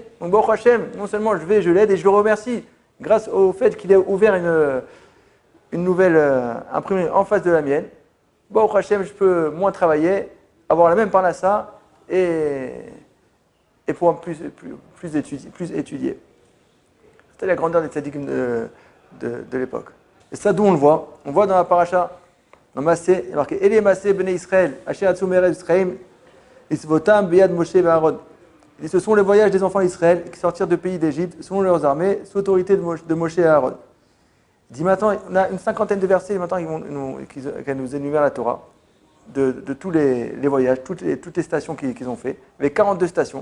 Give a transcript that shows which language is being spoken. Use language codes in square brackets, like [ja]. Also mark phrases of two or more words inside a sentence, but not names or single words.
[fr] Donc [he] ברוך השם, [fr] non seulement je l'aide et je le remercie, grâce au fait qu'il ait ouvert une nouvelle imprimerie en face de la mienne, [he] ברוך השם, [fr] je peux moins travailler, avoir la même parnassa et pouvoir plus étudier. C'était la grandeur des tzaddikim de l'époque. Et ça, d'où on le voit? On voit dans la paracha, dans Massé, il est marqué [he] אלה מסעי בני ישראל אשר יצאו מארץ מצרים לצבאתם ביד משה ואהרן. [fr] Il dit, ce sont les voyages des enfants d'Israël qui sortirent du pays d'Égypte, selon leurs armées, sous l'autorité de Moshe et Aaron. Il dit maintenant, on a une cinquantaine de versets maintenant qui nous énumèrent la Torah, de tous les voyages, toutes les stations qu'ils ont fait, avec 42 stations.